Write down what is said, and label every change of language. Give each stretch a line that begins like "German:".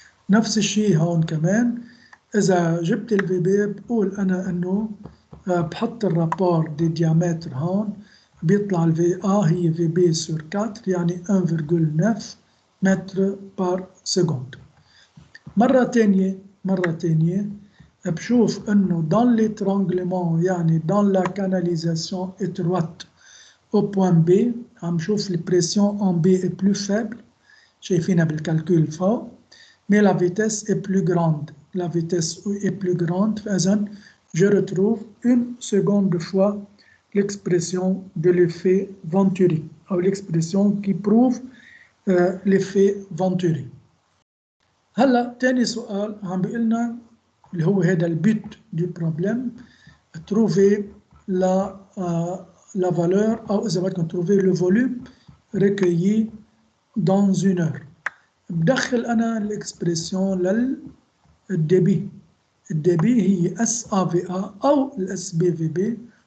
Arabic: نفس الشيء هون كمان، إذا جبت الفي بي بقول أنا إنه بحط الرابور دي ديامتر هون بيطلع الفي هي في بي سور 4 يعني 1.9 متر بار سكوند.
French: مرة تانية بشوف إنه dans l'étranglement يعني dans la canalisation étroite au point B عم شوف البريسيون en B est plus faible، شايفينها بالكالكول فوق، mais la vitesse est plus grande، la vitesse est plus grande. فإذا je retrouve une seconde fois l'expression de l'effet Venturi أو l'expression qui prouve l'effet Venturi.
Arabic: هلا تاني سؤال عم بيقلنا اللي هو هذا البيت دو بروبليم، trouver la valeur أو إذا بدكم trouver le volume recueilli dans une heure. بدخل أنا الإكسبريسيون للديبي، الديبي هي اس ا في ا أو الاس بي في بي